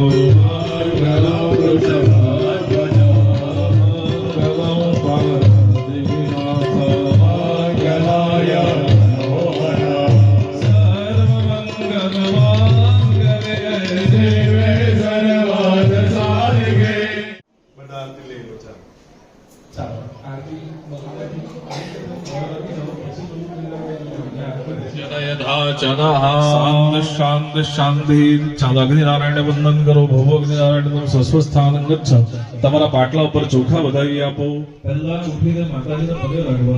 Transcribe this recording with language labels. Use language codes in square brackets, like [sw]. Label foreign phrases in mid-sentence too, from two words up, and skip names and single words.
[sa] मङ्गलं वृषभाध्वजा मङ्गलं पार्वतीनाथ मङ्गलाय मनोहर सर्वमङ्गलमाङ्गल्ये शिवे सर्वार्थ साधिके शांत शांत शांति [gu] ચાલો અગ્નિનારાયણ વંદન કરો [sa] भवो अग्निनारायण स्वस्थान गच्छ [gu] તમારા પાટલા ઉપર ચોખા વધાવી આપો પહેલા ઉઠીને માતાજીના પગે લાગવાનું